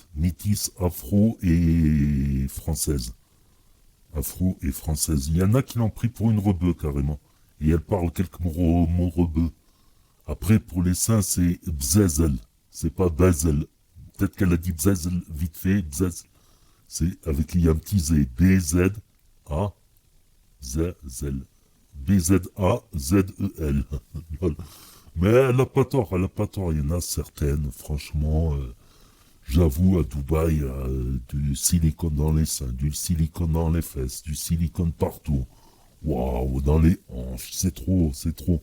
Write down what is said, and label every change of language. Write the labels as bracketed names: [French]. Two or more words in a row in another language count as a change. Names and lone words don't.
[French] Métisse afro et française. Afro et française. Il y en a qui l'ont pris pour une rebeu carrément. Et elle parle quelques mots rebeux. Après, pour les seins, c'est bzezel. C'est pas bazel. Peut-être qu'elle a dit bzezel vite fait. Bzezel. C'est avec, il y a un petit z. B-Z-A. Z-Zel. B-Z-A-Z-E-L. Mais elle a pas tort, elle a pas tort. Il y en a certaines, franchement, j'avoue, à Dubaï, du silicone dans les seins, du silicone dans les fesses, du silicone partout. Waouh, dans les hanches, c'est trop, c'est trop.